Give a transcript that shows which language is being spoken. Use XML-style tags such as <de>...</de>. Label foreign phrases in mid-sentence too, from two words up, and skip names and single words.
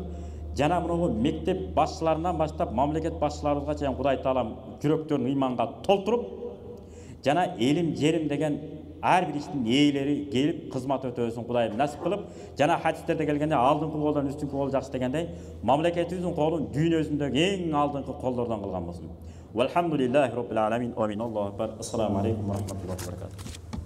<ky>Жана мынау мектеп башчыларынан баштап мамлекет башчыларыбызга чейин Кудай Таалам жүрөктөрүн ыйманга толтуруп, жана элим жерим деген ар бир иштин ээлери келип кызмат өтөсүн Кудай насип кылып, жана хадистерде келгенде алдыңкы колдон үстүнкү кол жакшы дегендей, мамлекетибиздин колун дүйнөсүндөгү эң алдыңкы колдордон кылган болсун.</ky> <ar>والحمد لله رب العالمين. آمين. الله أكبر. السلام عليكم ورحمة الله وبركاته.</ar>